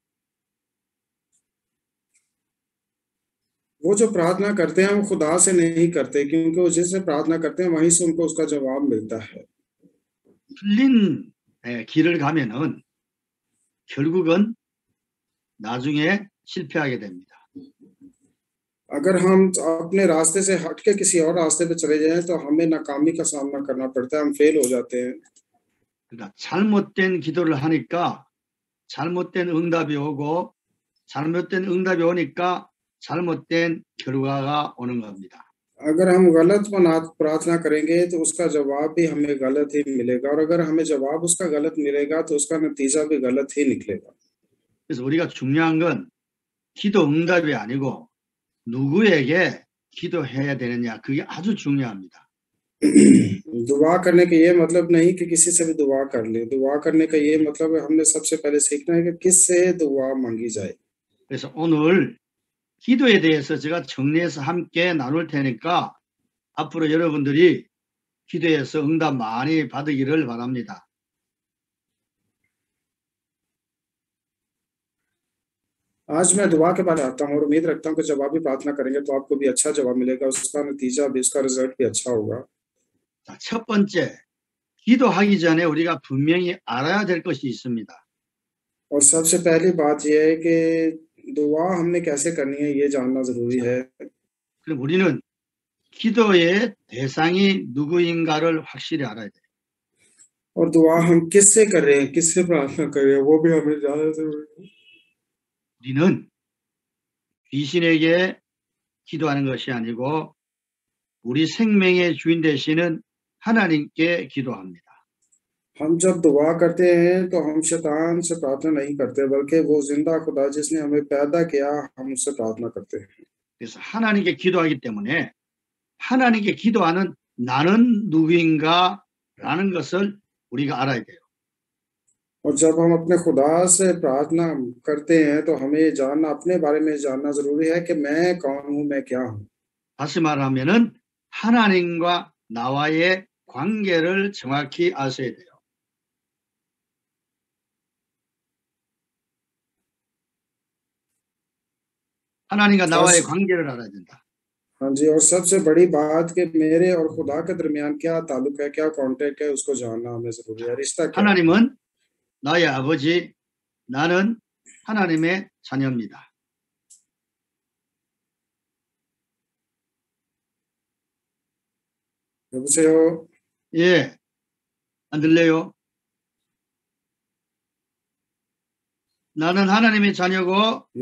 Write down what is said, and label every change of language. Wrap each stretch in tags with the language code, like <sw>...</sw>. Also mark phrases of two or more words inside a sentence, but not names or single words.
<ur>وہ جو پرارتھنا کرتے ہیں وہ خدا سے نہیں کرتے، کیونکہ وہ جس سے پرارتھنا کرتے ہیں وہیں سے ان کو اس کا جواب ملتا ہے.</ur> <ko>틀린 길을 가면은 결국은 나중에 실패하게 됩니다.</ko> <ur>اگر ہم اپنے راستے سے ہٹ کے کسی اور راستے پہ چلے جائیں تو ہمیں ناکامی کا سامنا کرنا پڑتا ہے، ہم فیل ہو جاتے ہیں.</ur> <ko>그러니까 잘못된 기도를 하니까 잘못된 응답이 오고 잘못된 응답이 오니까 잘못된 결과가 오는 겁니다.</ko> <ur>اگر ہم غلط پرارتھنا کریں گے تو اس کا جواب بھی ہمیں غلط ہی ملے گا، اور اگر ہمیں جواب اس کا غلط ملے گا تو اس کا نتیجہ بھی غلط ہی نکلے گا.</ur> <ko>그래서 우리가 중요한 건 기도 응답이 아니고 누구에게 기도해야 되느냐, 그게 아주 중요합니다.</ko> <ur>دعا کرنے کا یہ مطلب نہیں کہ کسی سے بھی دعا کر لے، دعا کرنے کا یہ مطلب ہے ہم نے سب سے پہلے سیکھنا ہے کہ کس سے دعا مانگی جائے.</ur> <ko>그래서 오늘 기도에 대해서 제가 정리해서 함께 나눌 테니까 앞으로 여러분들이 기도해서 응답 많이 받으기를 바랍니다.</ko> <ur>آج میں دعا کے بارے میں آتا ہوں اور امید رکھتا ہوں کہ جب آپ بھی پرارتھنا کریں گے تو آپ کو بھی اچھا جواب ملے گا، اس کا نتیجہ بھی، اس کا رزلٹ بھی اچھا ہوگا.</ur> <ko>자, 첫 번째, 기도하기 전에 우리가 분명히 알아야 될 것이 있습니다.</ko> <ur>اور سب سے پہلی بات یہ ہے کہ دعا ہم نے کیسے کرنی ہے یہ جاننا ضروری ہے.</ur> <ko>그럼 우리는 기도의 대상이 누구인가를 확실히 알아야 돼요.</ko> <ur>اور دعا ہم کس سے کر رہے ہیں، کس سے پرارتھنا کر رہے ہیں، وہ بھی ہمیں جاننا ضروری ہے.</ur> <ko>우리는 귀신에게 기도하는 것이 아니고 우리 생명의 주인 되시는 하나님께 기도합니다.</ko> <ur>ہم جب دعا کرتے ہیں تو ہم شیطان سے پرارتھنا نہیں کرتے، بلکہ وہ زندہ خدا جس نے ہمیں پیدا کیا، ہم اس سے پرارتھنا کرتے ہیں.</ur> <ko>그래서 하나님께 기도하기 때문에 하나님께 기도하는 나는 누구인가라는 것을 우리가 알아야 돼요.</ko> <ur>اور جب ہم اپنے خدا سے پرارتھنا کرتے ہیں تو ہمیں یہ جاننا، اپنے بارے میں جاننا ضروری ہے کہ میں کون ہوں، میں کیا ہوں.</ur> <ko>다시 말하면은 하나님과 나와의 관계를 정확히 아셔야 돼요. 하나님과 나와의 관계를 알아야 된다.</ko> <ur>ہاں جی، اور سب سے بڑی بات کہ میرے اور خدا کے درمیان کیا تعلق ہے، کیا کانٹیکٹ ہے، اس کو جاننا ہمیں ضروری ہے. رشتہ کیا ہے?</ur> <ko>하나님은 나의 아버지, 나는 하나님의 자녀입니다. 여보세요? 예, 안 들려요? 나는 하나님의 자녀고 하나님은</ko>